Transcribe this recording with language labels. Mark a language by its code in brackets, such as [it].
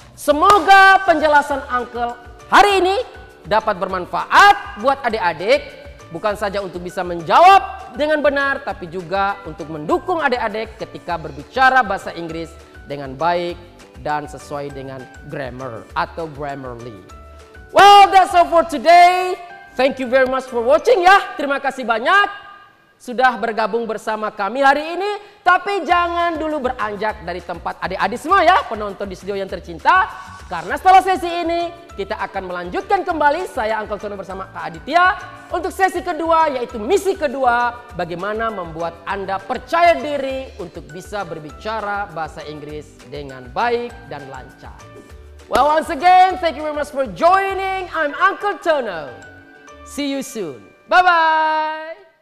[id] Semoga penjelasan Uncle hari ini dapat bermanfaat buat adik-adik, bukan saja untuk bisa menjawab dengan benar, tapi juga untuk mendukung adik-adik ketika berbicara bahasa Inggris dengan baik dan sesuai dengan grammar atau Grammarly. [en] Well, that's all for today. Thank you very much for watching ya. [id] Terima kasih banyak sudah bergabung bersama kami hari ini. Tapi jangan dulu beranjak dari tempat adik-adik semua ya, penonton di studio yang tercinta. Karena setelah sesi ini, kita akan melanjutkan kembali, saya Uncle Tono bersama Kak Aditya, untuk sesi kedua, yaitu misi kedua, bagaimana membuat Anda percaya diri untuk bisa berbicara bahasa Inggris dengan baik dan lancar. [en] Well, once again, thank you very much for joining. I'm Uncle Tono. See you soon. Bye-bye.